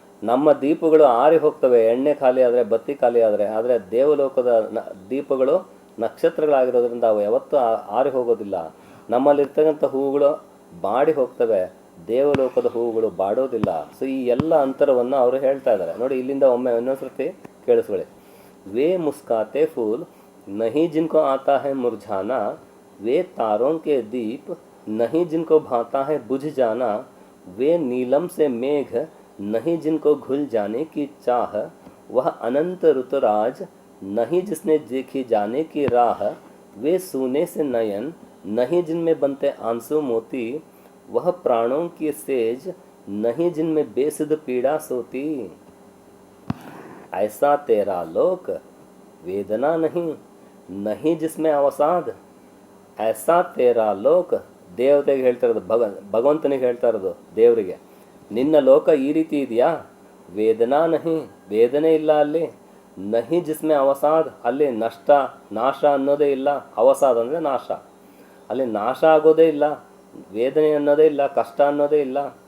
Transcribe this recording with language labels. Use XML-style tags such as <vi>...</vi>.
<kn>ನಮ್ಮ ದೀಪಗಳು ಆರಿ ಹೋಗ್ತವೆ ಎಣ್ಣೆ ಖಾಲಿ ಆದರೆ, ಬತ್ತಿ ಖಾಲಿ ಆದರೆ ದೇವಲೋಕದ ದೀಪಗಳು ನಕ್ಷತ್ರಗಳಾಗಿರೋದ್ರಿಂದ ಅವು ಯಾವತ್ತೂ ಆರಿ ಹೋಗೋದಿಲ್ಲ. ನಮ್ಮಲ್ಲಿರ್ತಕ್ಕಂಥ ಹೂವುಗಳು ಬಾಡಿ ಹೋಗ್ತವೆ, ದೇವಲೋಕದ ಹೂವುಗಳು ಬಾಡೋದಿಲ್ಲ. ಸೊ ಈ ಎಲ್ಲ ಅಂತರವನ್ನು ಅವರು ಹೇಳ್ತಾ ಇದ್ದಾರೆ. ನೋಡಿ, ಇಲ್ಲಿಂದ ಒಮ್ಮೆ ಇನ್ನೊಂದ್ಸರ್ತಿ ಕೇಳಿಸ್ಕೊಳ್ಳಿ.</kn> <hi>वे मुस्काते फूल नहीं जिनको आता है मुरझाना. वे तारों के दीप नहीं जिनको भाता है बुझ जाना. वे नीलम से मेघ नहीं जिनको घुल जाने की चाह. वह अनंत ऋतुराज नहीं जिसने देखी जाने की राह. वे सूने से नयन नहीं जिनमें बनते आंसू मोती. वह प्राणों की सेज नहीं जिनमें बेसुध पीड़ा सोती. ऐसा तेरा लोक वेदना नहीं नहीं जिसमें अवसाद. ऐसा तेरा</hi> <kn>ಲೋಕ, ದೇವತೆಗೆ ಹೇಳ್ತಾ ಇರೋದು, ಭಗವಂತನಿಗೆ ಹೇಳ್ತಾ ಇರೋದು ದೇವರಿಗೆ. ನಿನ್ನ ಲೋಕ ಈ ರೀತಿ ಇದೆಯಾ?</kn> <hi>ವೇದನಾ ನಹಿ,</hi> <kn>ವೇದನೆ ಇಲ್ಲ ಅಲ್ಲಿ.</kn> <hi>ನಹಿ ಜಿಸ್ಮೆ ಅವಸಾದ್,</hi> <kn>ಅಲ್ಲಿ ನಷ್ಟ ನಾಶ ಅನ್ನೋದೇ ಇಲ್ಲ. ಅವಸಾದ್ ಅಂದರೆ ನಾಶ, ಅಲ್ಲಿ ನಾಶ ಆಗೋದೇ ಇಲ್ಲ. ವೇದನೆ ಅನ್ನೋದೇ ಇಲ್ಲ, ಕಷ್ಟ ಅನ್ನೋದೇ ಇಲ್ಲ.</kn>